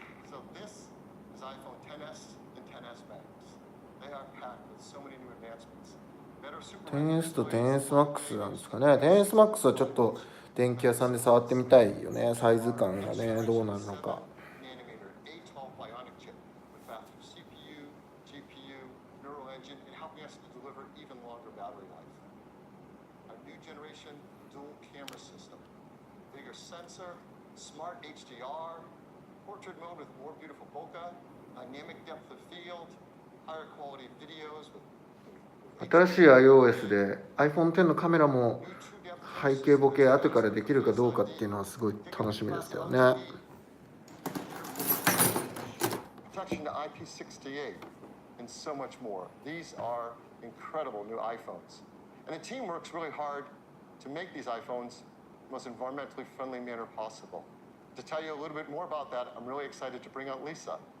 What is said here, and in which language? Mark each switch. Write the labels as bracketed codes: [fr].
[en] So this is iPhone XS and XS Max. They are packed with so many new advancements. Better super [ja] 10S と 10S Max なんですかね。10S Max はちょっと電気屋さんで触ってみたいよね。サイズ感がね、どうなるのか。 [en] nanometer A12 bionic chip with faster CPU, GPU, neural engine, and helping us to deliver even longer battery life. A new generation dual camera system, bigger sensor, smart HDR, portrait mode with more beautiful bokeh, dynamic depth of field, higher quality videos with [ja] 新しい iOS で iPhone X のカメラも背景ボケ後からできるかどうかっていうのはすごい楽しみですけどね。 [en] protection to IP68 and so much more. These are incredible new iPhones. And the team works really hard to make these iPhones the most environmentally friendly manner possible. To tell you a little bit more about that, I'm really excited to bring out Lisa.